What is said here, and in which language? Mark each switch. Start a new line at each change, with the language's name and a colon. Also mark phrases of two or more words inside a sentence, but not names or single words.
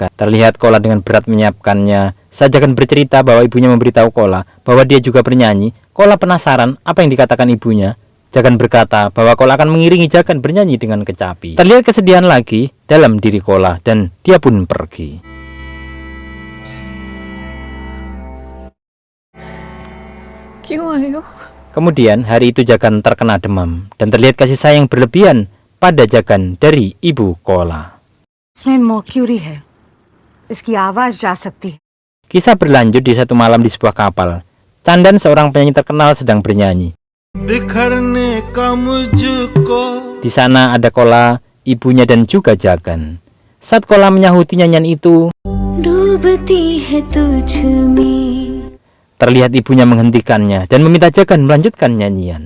Indonesian: Terlihat Kola dengan berat menyiapkannya. Saat Jagan bercerita bahwa ibunya memberitahu Kola bahwa dia juga bernyanyi, Kola penasaran apa yang dikatakan ibunya. Jagan berkata bahwa Kola akan mengiringi Jagan bernyanyi dengan kecapi. Terlihat kesedihan lagi dalam diri Kola dan dia pun pergi.
Hindi: क्यों आए हो?
Indonesian: Kemudian hari itu Jagan terkena demam dan terlihat kasih sayang berlebihan pada Jagan dari ibu Kola.
Hindi: इसमें मर्क्यूरी है, इसकी आवाज जा सकती है।
Indonesian: Kisah berlanjut di satu malam di sebuah kapal. Chandan, seorang penyanyi terkenal, sedang bernyanyi. Di sana ada Kola, ibunya dan juga Jagan. Saat Kola menyahuti nyanyian itu, terlihat ibunya menghentikannya dan meminta Jagan melanjutkan nyanyian.